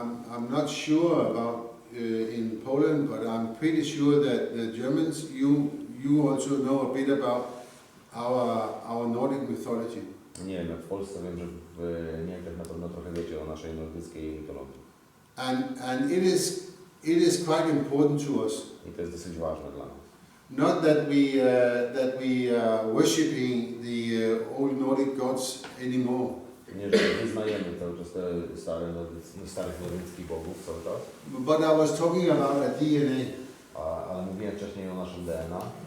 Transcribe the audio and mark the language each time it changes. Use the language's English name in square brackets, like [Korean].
[English] I'm not sure about in Poland, but I'm pretty sure that the Germans, you also know a bit about our Nordic mythology. [Polish] Nie wiem, jak w Polsce, wiem, że w Niemczech na pewno trochę wiecie o naszej nordyckiej mitologii. [English] And it is quite important to us. [Polish] I to jest dosyć ważne dla nas. [English] Not that we are worshipping the old Nordic gods anymore. [Polish] Nie, że wyznajemy cały czas te starych nordyckich bogów cały czas. [English] But I was talking about a DNA. [Polish] Ale mówiłem wcześniej o naszym DNA.